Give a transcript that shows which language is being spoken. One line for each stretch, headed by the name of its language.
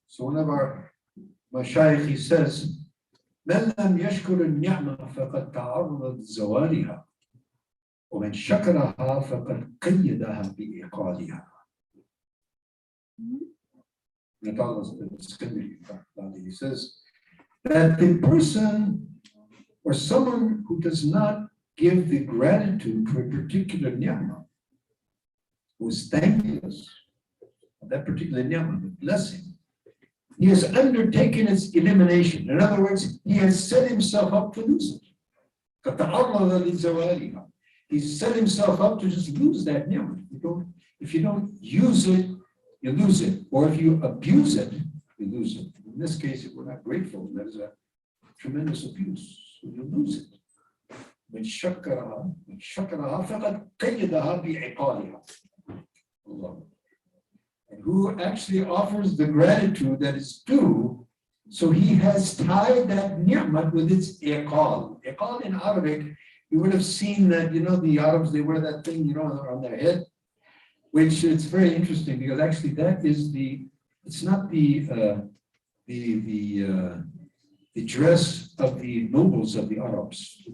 English: So one of our mashayikh, he says,
Arabic: من لم يشكر النعمة فقد تعرض لزوالها ومن شكرها فقد قيدها بإيقادها.
English: He says that the person or someone who does not give the gratitude to a particular ni'mah, who is thankless of that particular ni'mah, the blessing, he has undertaken its elimination. In other words, he has set himself up to lose it. He's set himself up to just lose that ni'mah. If you don't use it, you lose it. Or if you abuse it, you lose it. In this case, if we're not grateful, that is a tremendous abuse. So you lose it.
Arabic: من شكرها فقد قيدها بعقالها. Allah.
English: And who actually offers the gratitude that is due, so he has tied that ni'mat with its iqal. Iqal in Arabic, you would have seen that, the Arabs, they wear that thing, on their head, which it's very interesting because actually that is it's not the dress of the nobles of the Arabs.